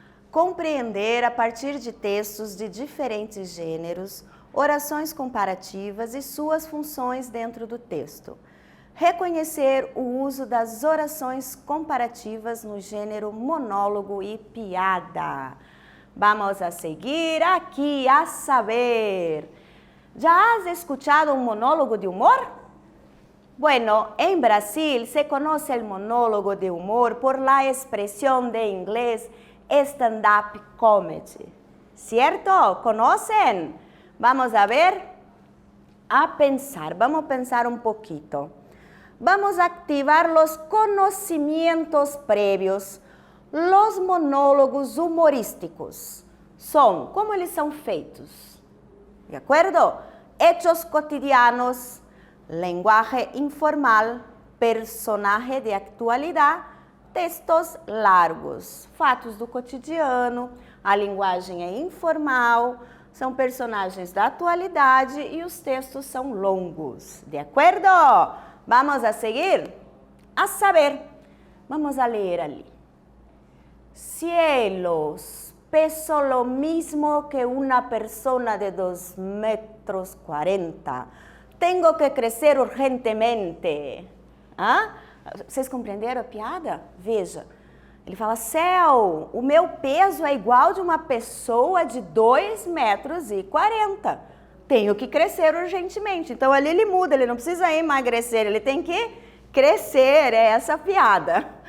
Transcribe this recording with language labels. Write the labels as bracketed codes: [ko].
[pt] Compreender a partir de textos de diferentes gêneros, orações comparativas e suas funções dentro do texto. Reconhecer o uso das orações comparativas no gênero monólogo e piada. [es] Vamos a seguir aqui a saber. ¿Ya has escuchado un monólogo de humor? Bueno, en Brasil se conoce el monólogo de humor por la expresión de inglés stand-up comedy. ¿Cierto? ¿Conocen? Vamos a ver, vamos a pensar un poquito. Vamos a activar los conocimientos previos. Los monólogos humorísticos [pt] são, como eles são feitos? De acordo? [es] Hechos cotidianos, lenguaje informal, [pt] personagem de atualidade, textos largos, fatos do cotidiano, a linguagem é informal, são personagens da atualidade e os textos são longos. De acordo? [es] Vamos a seguir? A saber, [pt] vamos a ler ali. [es] Cielos, peso lo mismo que una persona de 2,40 metros. Tengo que crescer urgentemente. Ah? [pt] Vocês compreenderam a piada? Veja, ele fala, céu, o meu peso é igual de uma pessoa de 2,40 metros. Tenho que crescer urgentemente. Então ali ele muda, ele não precisa emagrecer, ele tem que crescer, é essa a piada.